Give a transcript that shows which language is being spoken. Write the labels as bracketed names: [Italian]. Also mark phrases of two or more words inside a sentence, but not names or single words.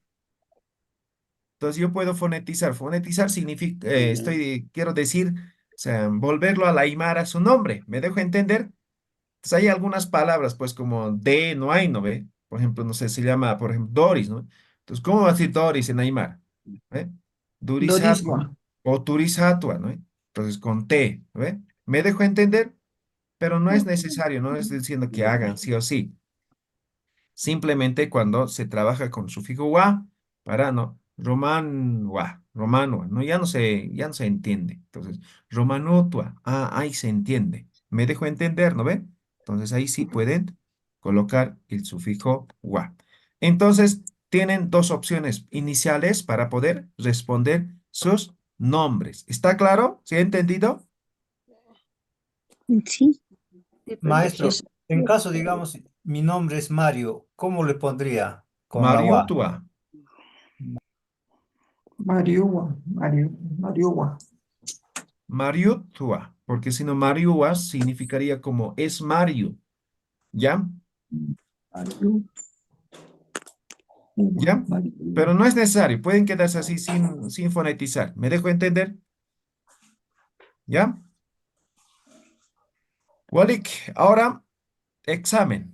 [Spanish] Entonces yo puedo fonetizar. Fonetizar significa, quiero decir, o sea, volverlo a la Aymara su nombre. ¿Me dejo entender? Entonces hay algunas palabras, pues como de, no hay, ¿no ve? Por ejemplo, no sé, se llama, por ejemplo, Doris, ¿no? Entonces, ¿cómo va a decir Doris en Aymara? ¿Ve? Durisatua Dodismo. o Turisatua, ¿no? Entonces, con T, ¿no ve? ¿Me dejo entender? Pero no es necesario, no es diciendo que hagan sí o sí. Simplemente cuando se trabaja con sufijo wa, para no, romanwa, romanua, no, ya no se entiende. Entonces, romanutua, ahí se entiende. Me dejo entender, ¿no ven? Entonces ahí sí pueden colocar el sufijo wa. Entonces, tienen dos opciones iniciales para poder responder sus nombres. ¿Está claro? ¿Sí ha entendido? Sí. Maestro, en caso, digamos, mi nombre es Mario, ¿cómo le pondría con la UA? Mariutua, Mariugua. Mariutua, porque si no, Mariua significaría como es Mario. ¿Ya? ¿Ya? Pero no es necesario, pueden quedarse así sin fonetizar. ¿Me dejo entender? ¿Ya? Walik, ahora examen.